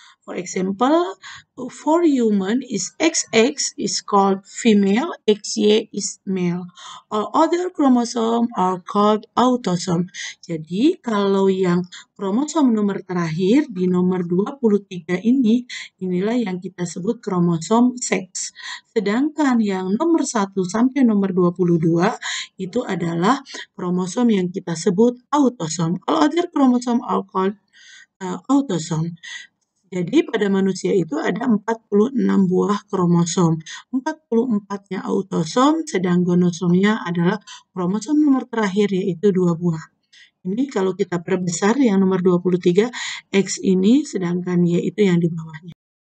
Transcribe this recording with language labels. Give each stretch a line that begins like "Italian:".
English: For example, for human is XX is called female, XY is male. All other chromosome are called autosome.
Indonesian: Jadi kalau yang kromosom nomor terakhir di nomor 23 inilah yang kita sebut kromosom seks. Sedangkan yang nomor 1 sampai nomor 22 itu adalah kromosom yang kita sebut autosom.
English: All other chromosome are called autosome.
Indonesian: Jadi pada manusia itu ada 46 buah kromosom. 44-nya autosom, sedang gonosomnya adalah kromosom nomor terakhir yaitu 2 buah. Ini kalau kita perbesar yang nomor 23, X ini, sedangkan Y itu yang di bawahnya.